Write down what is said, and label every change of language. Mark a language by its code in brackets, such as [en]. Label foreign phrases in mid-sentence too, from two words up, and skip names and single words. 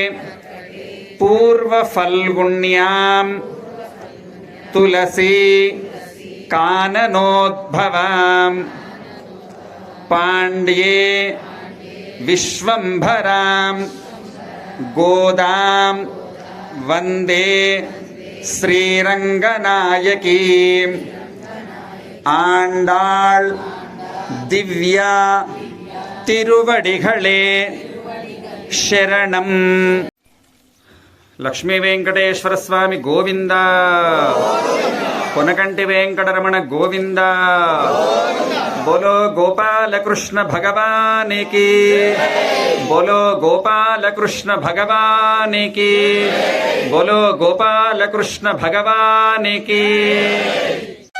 [sa] पूर्वफल्गुण्यां तुलसी काननोद्भवां पाण्ड्ये विश्वम्भरां गोदां वन्दे श्रीरङ्गनायकीम् [ta] ஆண்டாள் திவ்ய திருவடிகளே சரணம். [te] లక్ష్మీ వెంకటేశ్వర స్వామి గోవింద, కొనకంటి వెంకటరమణ గోవింద, [hi] बोलो गोपालकृष्ण भगवान की, बोलो गोपालकृष्ण भगवान की, बोलो गोपालकृष्ण भगवान की.